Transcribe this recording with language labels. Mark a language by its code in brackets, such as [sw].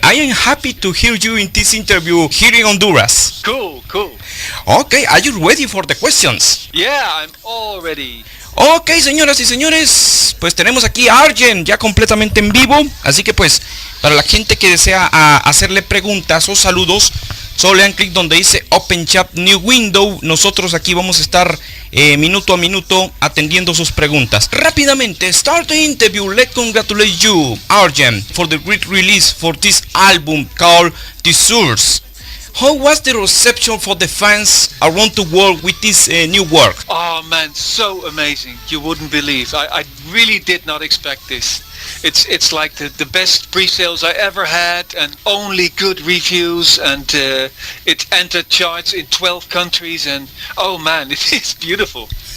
[en] I am happy to hear you in this interview here in Honduras. Cool. Okay, are you ready for the questions? Yeah, I'm all ready. [es] Ok, señoras y señores, pues tenemos aquí a Arjen ya completamente en vivo. Así que pues, para la gente que desea hacerle preguntas o saludos, solo le dan clic donde dice [en] Open Chat New Window. [es] Nosotros aquí vamos a estar minuto a minuto atendiendo sus preguntas. Rápidamente, [en] start the interview. Let's congratulate you, Arjen, for the great release for this album called The Source. How was the reception for the fans around the world with this new work? Oh man, so amazing. You wouldn't believe. I really did not expect this. It's like the best pre-sales I ever had, and only good reviews, and it entered charts in 12 countries, and oh man, it is beautiful.